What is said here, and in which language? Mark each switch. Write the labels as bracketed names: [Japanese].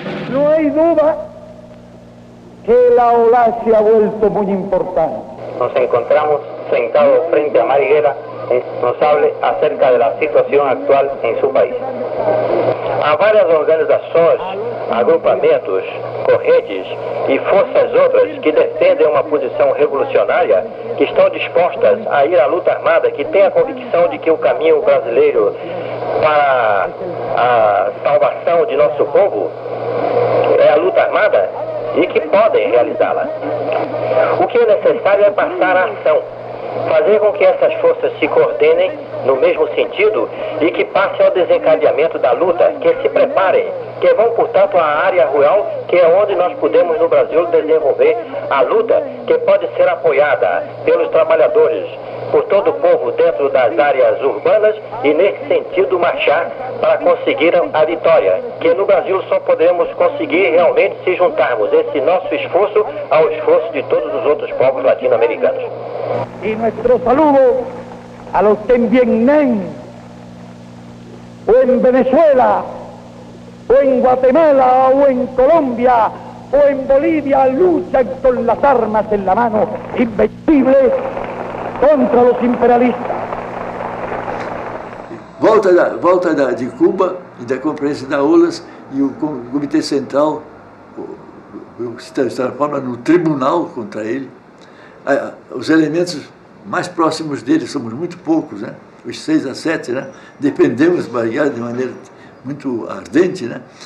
[Spanish] No hay duda que la ola se ha vuelto muy importante. Nos encontramos sentados frente a Marighella, nos hable acerca de la situación actual en su país. [Portuguese] Há várias organizações, agrupamentos, correntes e forças outras que defendem uma posição revolucionária, que estão dispostas a ir à luta armada, que têm a convicção de que o caminho brasileiro para a salvação de nosso povo é a luta armada e que podem realizá-la. O que é necessário é passar a ação, fazer com que essas forças se coordenem no mesmo sentido e que passem ao desencadeamento da luta, que se preparem, que vão, portanto, à área rural, que é onde nós podemos, no Brasil, desenvolver a luta, que pode ser apoiada pelos trabalhadores, por todo o povo dentro das áreas urbanas e, nesse sentido, marchar para conseguir a vitória, que no Brasil só podemos conseguir realmente se juntarmos esse nosso esforço ao esforço de todos os outros povos latino-americanos. E nosso [Spanish] saludo a los que en Vietnam, o en Venezuela, o en Guatemala, o en Colombia, o en Bolivia luchan con las armas en la mano, invencibles contra los imperialistas. [Portuguese] Volta de Cuba e da Conferência da OLAS e o Comitê Central se transforma no tribunal contra ele. Os elementos mais próximos dele, somos muito poucos, né? Os 6 a 7, né? Dependemos Marighella de maneira muito ardente, né?